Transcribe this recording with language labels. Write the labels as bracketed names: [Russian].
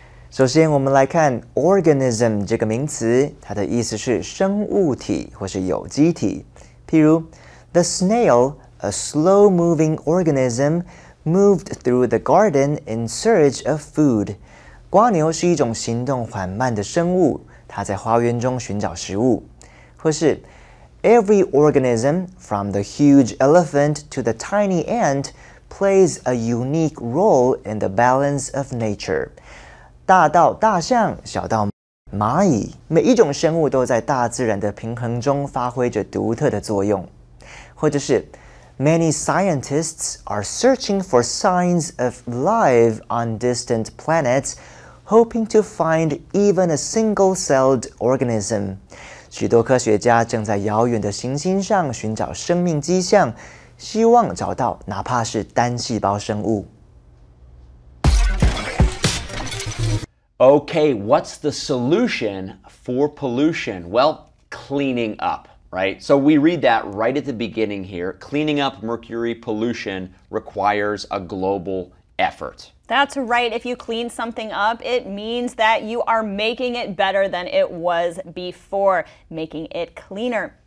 [Chinese] 首先我们来看 organism 这个名词，它的意思是生物体或是有机体。 [English] 譬如 The snail, a slow-moving organism, moved through the garden in search of food. [Chinese] 蝸牛是一种行动缓慢的生物，它在花园中寻找食物。 [English] 或是 Every organism, from the huge elephant to the tiny ant, plays a unique role in the balance of nature. [Chinese] 大到大象，小到蚂蚁，每一种生物都在大自然的平衡中发挥着独特的作用。 [English] 或者是 Many scientists are searching for signs of life on distant planets, hoping to find even a single-celled organism. [Chinese] 许多科学家正在遥远的行星上寻找生命迹象，希望找到哪怕是单细胞生物。 [English] Okay, what's the solution for pollution? Well, cleaning up, right? So we read that right at the beginning here. Cleaning up mercury pollution requires a global effort. That's right. If you clean something up, it means that you are making it better than it was before, making it cleaner.